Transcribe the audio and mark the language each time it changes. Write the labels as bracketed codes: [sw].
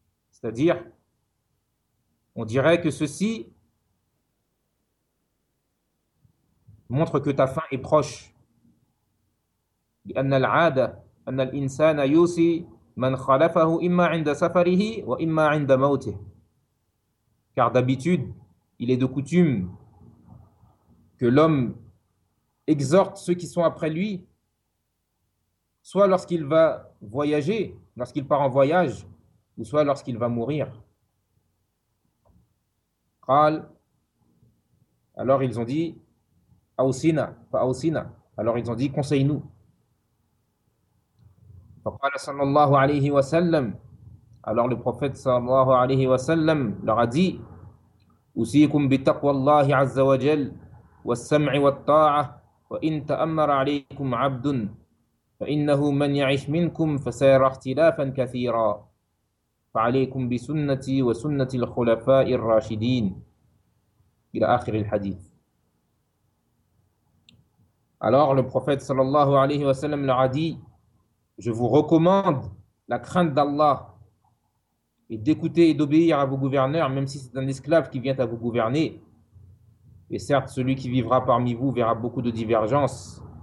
[fr] C'est-à-dire, on dirait que ceci montre que ta fin est proche. [ar] لأن العادة أن الإنسان يوصي من خلفه إما عند سفره وإما عند موته. [fr] Car d'habitude, il est de coutume que l'homme exhorte ceux qui sont après lui, soit lorsqu'il va voyager, lorsqu'il part en voyage, ou soit lorsqu'il va mourir. Alors ils ont dit, [ar] Aousina, [fr] pas [ar] Aousina. [fr] Alors ils ont dit, conseille-nous. [ar] فقال صلى الله عليه وسلم. [fr] Alors le prophète صلى الله عليه وسلم leur a dit, [ar] أوصيكم بتقوى الله عز وجل والسمع والطاعة وإن تأمر عليكم عبد فإنه من يعيش منكم فسيرى اختلافا كثيرا فعليكم بسنتي وسنة الخلفاء الراشدين إلى آخر الحديث. [fr] Alors le prophète [ar] صلى الله عليه وسلم [fr] leur a dit, je vous recommande la crainte d'Allah et d'écouter et d'obéir à vos gouverneurs, même si c'est un esclave qui vient à vous gouverner. Et certes, celui qui vivra parmi vous verra beaucoup de divergences.